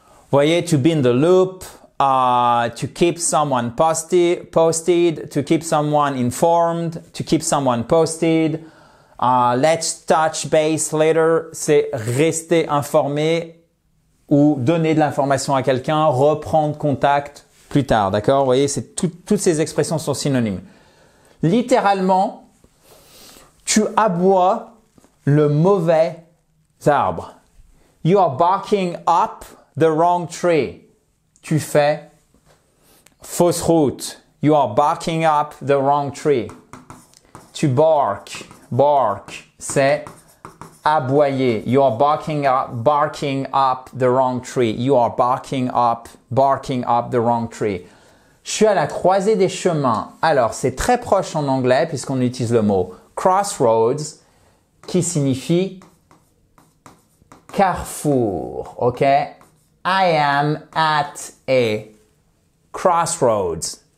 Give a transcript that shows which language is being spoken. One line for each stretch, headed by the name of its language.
English: Voyez, to be in the loop, to keep someone posted, to keep someone informed, to keep someone posted. Let's touch base later,
French: c'est rester informé ou donner de l'information à quelqu'un, reprendre contact plus tard, d'accord? Vous voyez, toutes ces expressions sont synonymes. Littéralement, tu aboies le mauvais arbre.
English: You are barking up the wrong tree.
French: Tu fais fausse route.
English: You are barking up the wrong tree.
French: Tu bark, c'est aboyer.
English: You are barking up the wrong tree. You are barking up the wrong tree.
French: Je suis à la croisée des chemins. Alors, c'est très proche en anglais puisqu'on utilise le mot crossroads qui signifie carrefour, ok?
English: I am at a crossroads.